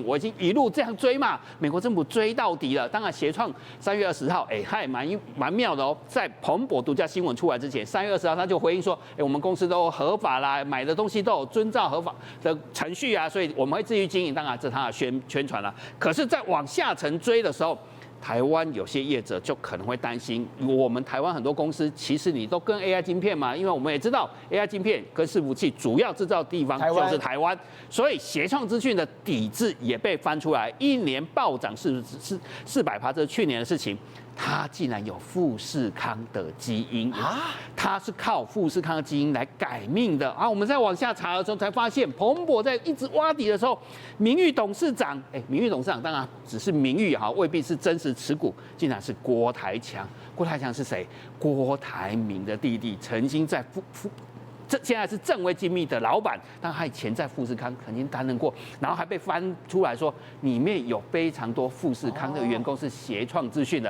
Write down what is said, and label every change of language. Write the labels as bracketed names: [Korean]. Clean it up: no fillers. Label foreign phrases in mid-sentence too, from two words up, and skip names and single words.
[Chinese] 我已經一路這樣追嘛，美國政府追到底了。當然，協創3月20號，他也蠻妙的哦，在彭博獨家新聞出來之前，3月20號他就回應說，我們公司都合法啦，買的東西都有遵照合法的程序啊，所以我們會繼續經營。當然，這是他的宣傳啦。可是，在往下層追的時候，台灣有些業者就可能會擔心，我們台灣很多公司其實你都跟 AI 晶片嘛，因為我們也知道 AI 晶片跟伺服器主要製造地方就是台灣，所以協創資訊的抵制也被翻出來，一年暴漲400%，這是去年的事情。它竟然有富士康的基因啊！它是靠富士康的基因來改命的啊！我們在往下查的時候才發現，彭博在一直挖底的時候，名譽董事長，名譽董事長當然只是名譽哈，未必是真實持股，竟然是郭台強。郭台強是誰？郭台銘的弟弟，曾經在現在是正威精密的老闆，但他以前在富士康曾經擔任過，然後還被翻出來說裡面有非常多富士康的員工是協創資訊的。